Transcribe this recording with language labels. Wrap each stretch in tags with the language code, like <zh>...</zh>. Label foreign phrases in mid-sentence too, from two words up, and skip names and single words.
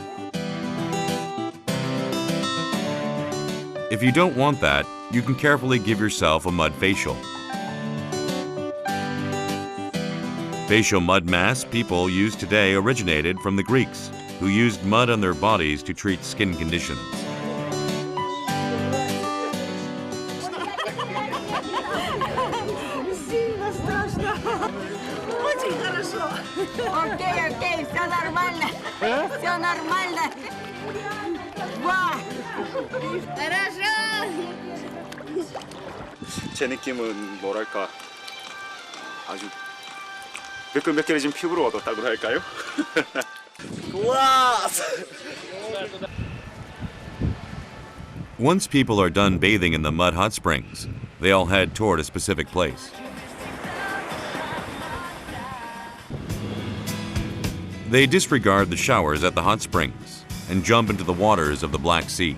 <en>If you don't want that, you can carefully give yourself a mud facial. Facial mud masks people use today originated from the Greeks, who used mud on their bodies to treat skin conditions.</en> <ru>Сильно страшно. Очень хорошо. Окей, все нормально. Все нормально. Ва! Хорошо.</ru> <ko>제 느낌은 뭐랄까 아주 매끈매끈해진 피부를 얻었다고 할까요?</ko> <en>Once people are done bathing in the mud hot springs, They all head toward a specific place. They disregard the showers at the hot springs and jump into the waters of the Black Sea.</en>